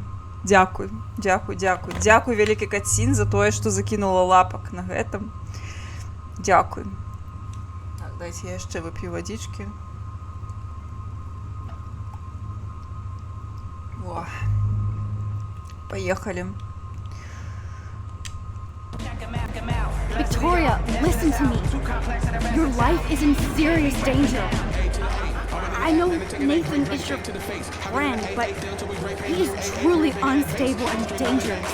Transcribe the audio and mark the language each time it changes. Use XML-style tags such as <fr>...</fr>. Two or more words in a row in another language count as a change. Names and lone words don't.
<be>Дзякуй, дзякуй, дзякуй. Дзякуй, вялікі кацін, за тое, што закінула лапак на гэтым. Дзякуй. Так, дайце я яшчэ вып'ю вадзічкі. О. Паехалі.</be> <en>Victoria, listen to me. Your life is in serious danger. I know Nathan is your friend, but he is truly unstable and dangerous.</en>